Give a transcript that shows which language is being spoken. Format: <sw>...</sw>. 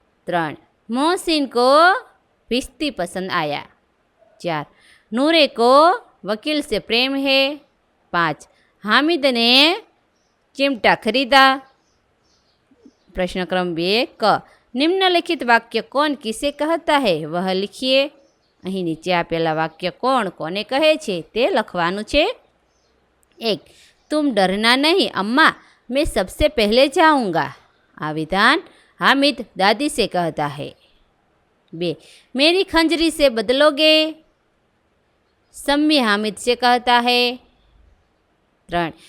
<hi>3, मोहसिन को भिश्ती पसंद आया. 4, नूरे को वकील से प्रेम है. 5, हामिद ने चिमटा खरीदा. प्रश्न क्रम 2, क, निम्नलिखित वाक्य कौन किसे कहता है वह लिखिए.</hi> <gu>અહીં નીચે આપેલા વાક્ય કોણ કોને કહે છે તે લખવાનું છે.</gu> <hi>1, तुम डरना नहीं अम्मा, मैं सबसे पहले जाऊंगा.</hi> <gu>आ विधान</gu> <hi>हामिद दादी से कहता है। 2. मेरी खंजरी से बदलोगे? सम्मी हामिद से कहता है। 3.</hi>